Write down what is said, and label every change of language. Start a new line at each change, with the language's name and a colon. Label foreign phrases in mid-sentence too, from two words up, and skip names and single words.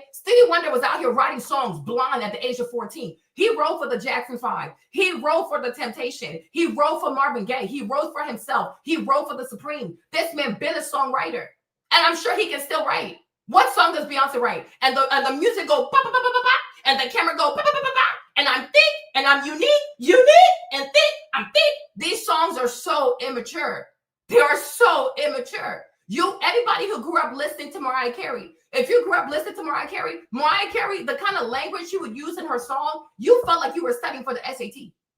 English: Stevie Wonder was out here writing songs blind at the age of 14. He wrote for the Jackson 5. He wrote for the Temptation. He wrote for Marvin Gaye. He wrote for himself. He wrote for the Supreme. This man been a songwriter. And I'm sure he can still write. What song does Beyonce write? And the music go ba ba ba ba ba ba, and the camera go ba ba ba ba ba, and I'm thick, and I'm unique, and thick, I'm thick. These songs are so immature. They are so immature. Everybody who grew up listening to Mariah Carey, if you grew up listening to Mariah Carey, the kind of language she would use in her song, you felt like you were studying for the SAT.